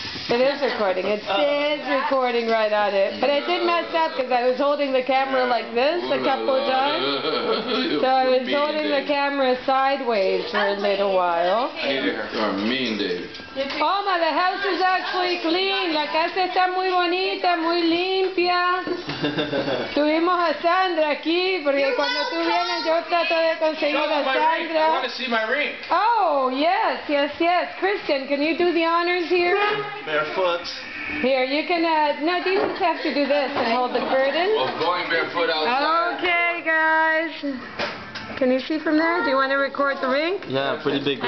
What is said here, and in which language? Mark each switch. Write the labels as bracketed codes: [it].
[en] It is recording. It says recording right on it. But I did mess up because I was holding the camera like this a couple of times. So I was holding the camera sideways for a little while. You're mean, David. Oma, the house is actually clean. [es] La casa está muy bonita, muy limpia. Tuvimos a Sandra aquí porque cuando tú vienes yo trato de conseguir a Sandra. [en] to see my ring. Oh, yes. Kristen, can you do the honors here? Barefoot. Here, you can, no, you just have to do this and hold the curtain. Going barefoot outside. Okay, guys. Can you see from there? Do you want to record the rink? Yeah, pretty big And